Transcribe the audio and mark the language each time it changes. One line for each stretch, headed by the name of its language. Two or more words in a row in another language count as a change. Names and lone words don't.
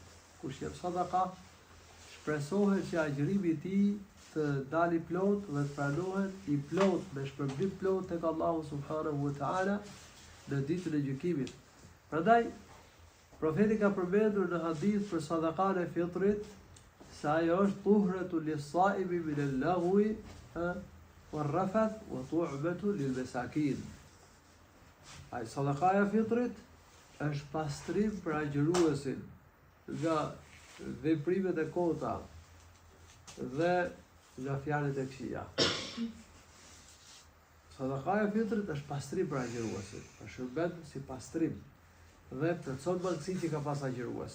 Albanian: Kush jep sadaka, shpresohet që agjërimi i tij të dali plot dhe të pranohet i plot me shpërblim plot tek Allahu
Arabic: سبحانه وتعالى
Albanian: në ditën e gjykimit. Prandaj profeti ka përmendur në hadith për sadakan e fitrit se ajo është
Arabic: طهرة للصائم من اللغو والرفث وطعمة للمساكين.
Albanian: Ai sadakaja e fitrit është pastrim për agjëruesin nga veprimet e kota dhe nga fjalët e këqija. Sadakaja e fitrit është pastrim për agjëruesin, është shërben si pastrim dhe plotson mangësitë që ka pas agjëruesi.